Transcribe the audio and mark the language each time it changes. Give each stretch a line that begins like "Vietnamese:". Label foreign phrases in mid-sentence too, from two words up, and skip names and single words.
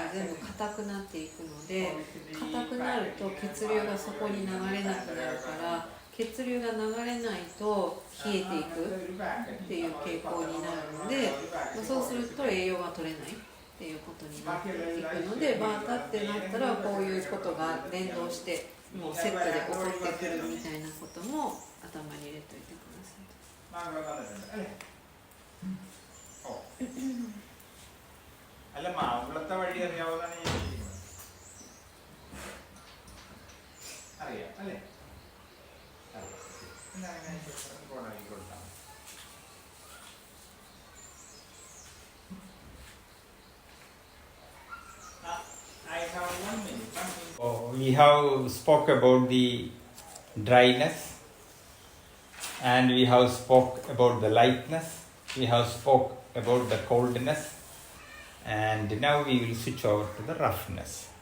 Japanese: 全部硬くなっていくので、硬くなると血流がそこに流れなくなるから、血流が流れないと冷えていくっていう傾向になるので、そうすると栄養が取れないっていうことになっていくので、バータってなったらこういうことが連動してもうセットで起こってくるみたいなことも頭に入れておいてください。
Malayalam: അല്ല മാവുള്ളത്തെ വഴി അറിയാവുന്നതാണ് ഞാൻ ചോദിക്കുന്നത്. അറിയാം അല്ലേ?
English: We have spoke about the dryness, and we have spoke about the lightness, we have spoke about the coldness, and now we will switch over to the roughness.